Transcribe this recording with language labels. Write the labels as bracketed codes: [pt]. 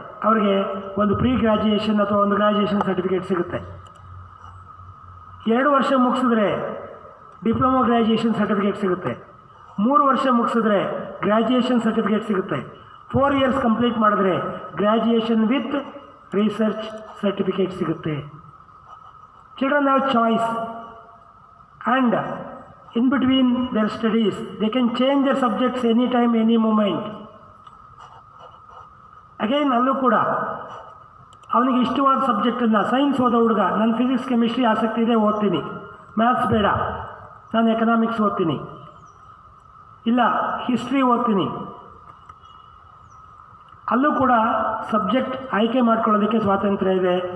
[kn] ಅವರಿಗೆ ಒಂದು pre graduation ಅಥವಾ ಒಂದು ಗ್ರ್ಯಾಜುಯೇಷನ್ ಸರ್ಟಿಫಿಕೇಟ್ ಸಿಗುತ್ತೆ. 2 ವರ್ಷ ಮುಗಿಸಿದ್ರೆ ಡಿಪ್ಲೊಮಾ ಗ್ರ್ಯಾಜುಯೇಷನ್ ಸರ್ಟಿಫಿಕೇಟ್ ಸಿಗುತ್ತೆ. 3 ವರ್ಷ ಮುಗಿಸಿದ್ರೆ ಗ್ರ್ಯಾಜುಯೇಷನ್ ಸರ್ಟಿಫಿಕೇಟ್ ಸಿಗುತ್ತೆ. 4 ಇಯರ್ಸ್ ಕಂಪ್ಲೀಟ್ ಮಾಡಿದ್ರೆ ಗ್ರ್ಯಾಜುಯೇಷನ್ ವಿತ್ ರಿಸರ್ಚ್ ಸರ್ಟಿಫಿಕೇಟ್ ಸಿಗುತ್ತೆ. [en] Children have choice and in between their studies they can change their subjects anytime, any moment. [kn] Again ಅಲ್ಲೂ ಕೂಡ ಅವನಿಗೆ ಇಷ್ಟವಾದ ಸಬ್ಜೆಕ್ಟನ್ನು, ಸೈನ್ಸ್ ಓದೋ ಹುಡುಗ ನಾನು ಫಿಸಿಕ್ಸ್ ಕೆಮಿಸ್ಟ್ರಿ ಆಸಕ್ತಿ ಇದೆ ಓದ್ತೀನಿ, ಮ್ಯಾಥ್ಸ್ ಬೇಡ ನಾನು ಎಕನಾಮಿಕ್ಸ್ ಓದ್ತೀನಿ, ಇಲ್ಲ ಹಿಸ್ಟ್ರಿ ಓದ್ತೀನಿ, ಅಲ್ಲೂ ಕೂಡ ಸಬ್ಜೆಕ್ಟ್ ಆಯ್ಕೆ ಮಾಡ್ಕೊಳ್ಳೋದಕ್ಕೆ ಸ್ವಾತಂತ್ರ್ಯ ಇದೆ.